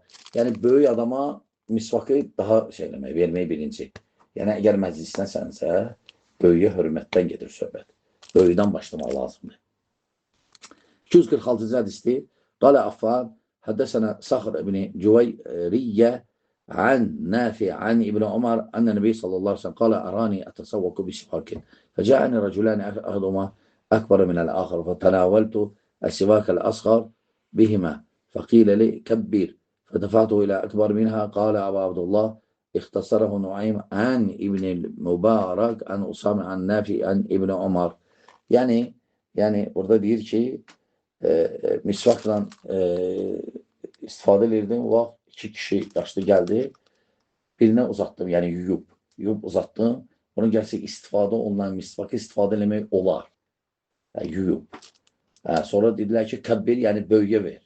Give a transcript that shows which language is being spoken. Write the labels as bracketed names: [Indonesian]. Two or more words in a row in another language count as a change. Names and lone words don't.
[Azerbaijani] Yəni, böyük adama misvakı daha vermək birinci. Yəni, əgər məclisdənsənsə, böyüyə hörmətdən gedir söhbət. Böyüdən başlamaq lazımdır. [Arabic] 246-cı hədisdir. قال عفان حدثنا صخر بن جويرية عن نافع عن ابن عمر أن النبي صلى الله عليه وسلم قال أراني أتسوق بسواك فجاءني رجلان أحدهما أكبر من الآخر فتناولت السواك الأصغر بهما فقيل لي كبر فدفعته إلى أكبر منها. قال أبو عبد الله اختصره نعيم عن ابن المبارك عن أسامة عن نافع عن ابن عمر. [Azerbaijani] Yani orada deyir ki misvakla istifadə edirdim. O vaxt iki kişi yaşlı gəldi. Birinə uzatdım, yəni yuyub uzatdım. Onun gəlsə istifadə olunan misvakı istifadə eləmək olar. Yuyub. Sonra dedilər ki, kəbbir, yəni böyüyə ver.